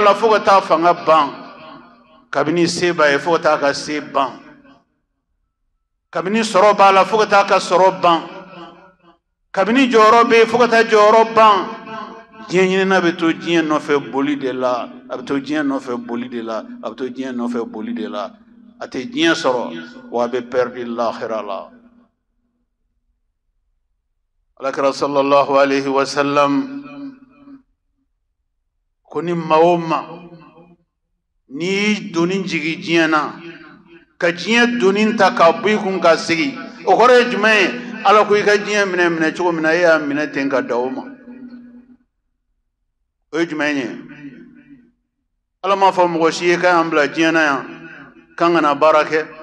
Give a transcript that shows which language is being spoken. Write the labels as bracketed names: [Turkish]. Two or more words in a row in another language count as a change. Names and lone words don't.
[Bambara] la fo ka taa fanga ban kabini se b'a ye fo ka taa ka se ban kabini sɔrɔ b'a la fo ka taa ka sɔrɔ ban kabini jɔyɔrɔ bɛ yen fo ka taa jɔyɔrɔ ban diɲɛ ɲinina bɛ to diɲɛ nɔfɛ boli de la a bɛ to diɲɛ nɔfɛ boli de la a bɛ to diɲɛ nɔfɛ boli de la a tɛ diɲɛ sɔrɔ wa a bɛ pɛridi lahira la alakira [Arabic] صلى الله عليه وسلم [Bambara] ko ni maa o maa n'i donni jigi diɲɛ na ka diɲɛ donni ta ka bɔ i kun ka sigi o kɔrɔ ye jumɛn ye ala ko i ka diɲɛ minɛ cogo min na e y'a minɛ ten ka da o ma o ye jumɛn ye ala m'a fɔ mɔgɔ si ye k'an bila diɲɛ na yan k'an kana baara kɛ